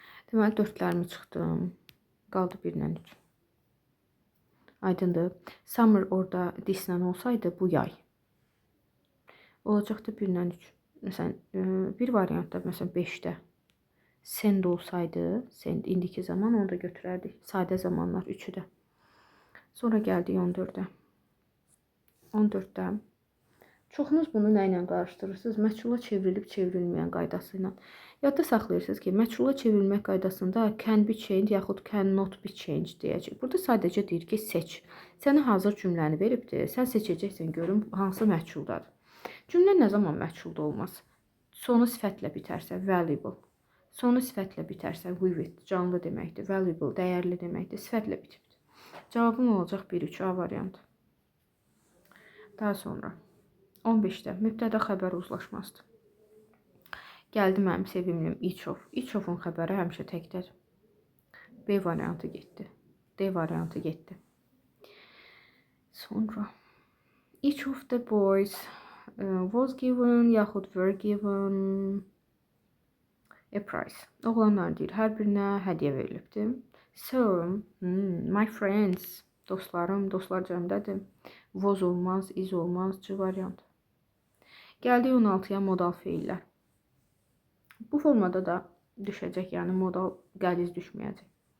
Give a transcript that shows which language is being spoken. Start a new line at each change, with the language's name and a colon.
Azerbaijani: Deməli, 4'lərimi çıxdım. Qaldı 1 ilə 3. Aydındır. Summer orada this ilə olsaydı, bu yay. Olacaqdı 1 ilə 3. Məsələn, bir variantda, məsələn, 5-də Send olsaydı, send indiki zaman onu da götürərdik. Sadə zamanlar üçü də. Sonra gəldik 14-ə. 14-də çoxunuz bunu nə ilə qarışdırırsınız? Məchula çevrilib çevrilməyən qaydası ilə. Yadda saxlayırsınız ki, məchula çevrilmək qaydasında
English: can be changed
Azerbaijani: yaxud
English: can not be changed
Azerbaijani: deyəcək. Burada sadəcə deyir ki, seç. Sənə hazır cümləni veribdir. Sən seçəcəksən görüm hansı məchuldadır. Cümlə nə zaman məchulda olmaz? Sonu sifətlə bitərsə valuable. Sonu sifətlə bitərsə vivid, canlı deməkdir. Valuable, dəyərli deməkdir. Sifətlə bitibdir. Cavabım olacaq 1-3 A variantı. Daha sonra 15-də mübtəda xəbər uzlaşmasıdır. Gəldi mənim sevimlim each of. Each of-un xəbəri həmişə təkdir. B variantı getdi. D variantı getdi. Sonra
English: each of the boys was given
Azerbaijani: yaxud
English: were given a prize.
Azerbaijani: Oğlanlar deyir, hər birinə hədiyyə verilibdir.
English: So, my friends,
Azerbaijani: dostlarım, dostlar cəmdədir. Was olmaz, is olmaz, C variant. Gəldik 16-ya modal feillər. Bu formada da düşəcək, yəni modal qəliz düşməyəcək.